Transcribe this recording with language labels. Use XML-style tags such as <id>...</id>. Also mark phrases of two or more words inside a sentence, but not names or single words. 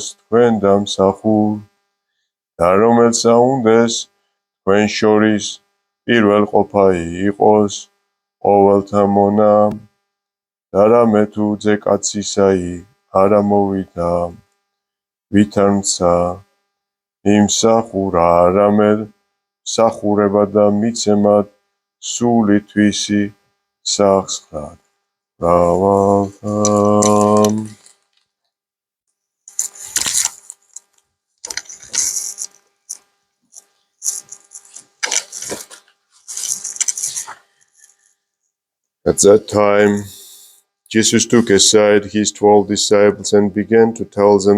<ka>თქვენ და მსახურ და რომელსა უნდეს თქვენ შორის პირველყოფაი იყოს ყოველთა მონა და რამე თუ ძეკაცისაი არა მოვიდა ვითარცა იმსახურა არამედ მსახურება და მიცემად სული თვისი სახსრად</ka> <en>გავალთამ At that time, Jesus took aside his 12 disciples and began to tell them</en>